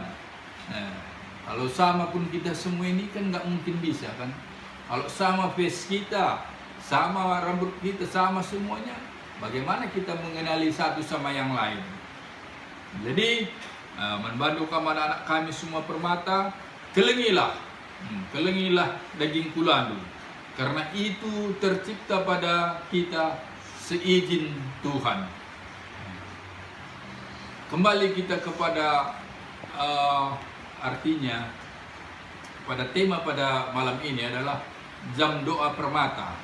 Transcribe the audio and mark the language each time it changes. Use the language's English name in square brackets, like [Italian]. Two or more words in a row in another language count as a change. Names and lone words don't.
[Indonesian] Kalau sama pun kita semua ini kan nggak mungkin bisa kan. Kalau sama face kita, sama rambut kita, sama semuanya, bagaimana kita mengenali satu sama yang lain? Jadi membantu anak-anak kami semua permata, [Batak Karo] kelengilah daging kulandu, [Indonesian] karena itu tercipta pada kita seizin Tuhan. Kembali kita kepada artinya pada tema pada malam ini adalah jam doa permata.